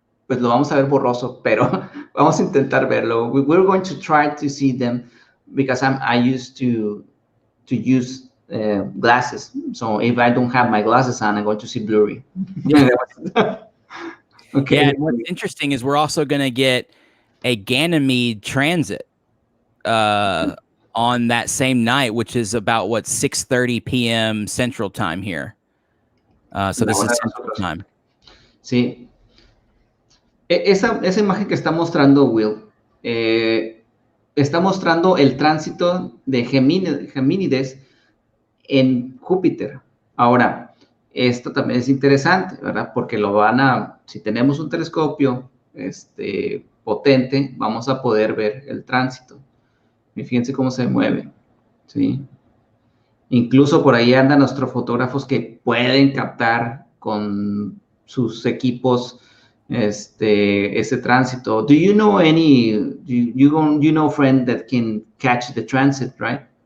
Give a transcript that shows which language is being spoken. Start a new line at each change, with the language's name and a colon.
Spanish: pues lo vamos a ver borroso, pero vamos a intentar verlo.
English: We're going to try to see them because I used to use glasses. So if I don't have my glasses on, I'm going to see blurry. Okay. Yeah, and what's interesting is we're also going to get a Ganymede transit on that same night, which is about 6:30 p.m. Central Time here. So this is Central Time.
Spanish: Sí. Esa imagen que está mostrando Will, está mostrando el tránsito de Gemínides en Júpiter. Ahora, esto también es interesante, ¿verdad? Porque si tenemos un telescopio potente, vamos a poder ver el tránsito. Y fíjense cómo se mueve, ¿sí? Incluso por ahí andan astrofotógrafos que pueden captar con sus equipos ese tránsito.
English: Do you know you know friend that can catch the transit, right?